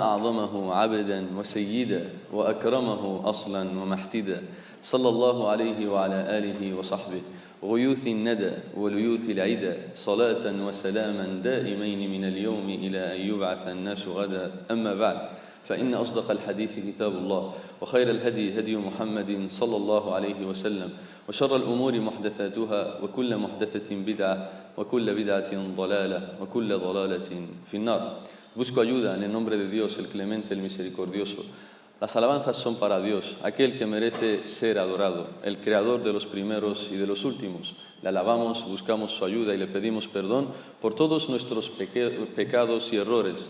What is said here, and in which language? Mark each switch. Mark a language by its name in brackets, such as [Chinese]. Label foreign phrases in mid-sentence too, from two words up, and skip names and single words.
[Arabic] أعظمه عبدا وسيدا وأكرمه أصلا ومحتدا صلى الله عليه وعلى آله وصحبه غيوث الندى وليوث العدى صلاة وسلاما دائمين من اليوم إلى أن يبعث الناس غدا أما بعد فإن أصدق الحديث كتاب الله وخير الهدي هدي محمد صلى الله عليه وسلم وشر الأمور محدثاتها وكل محدثة بدعة وكل بدعة ضلالة وكل ضلالة في النار. [Spanish] Busco ayuda en el nombre de Dios, el clemente, el misericordioso. Las alabanzas son para Dios, aquel que merece ser adorado, el creador de los primeros y de los últimos. Le alabamos, buscamos su ayuda y le pedimos perdón por todos nuestros pecados y errores.